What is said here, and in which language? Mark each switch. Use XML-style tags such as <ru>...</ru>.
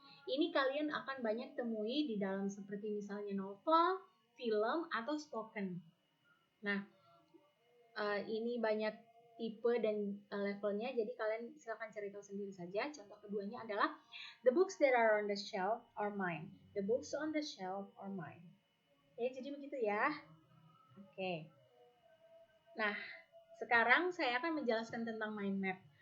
<id>Ini kalian akan banyak temui di dalam seperti misalnya novel, film, atau spoken. Nah, ini banyak tipe dan levelnya, jadi kalian silakan cari tahu sendiri saja. Contoh keduanya adalah</id> <en>the books that are on the shelf are mine. The books on the shelf are mine.</en> <id>Jadi begitu ya. Oke. Nah, sekarang saya akan menjelaskan tentang mind map.</id>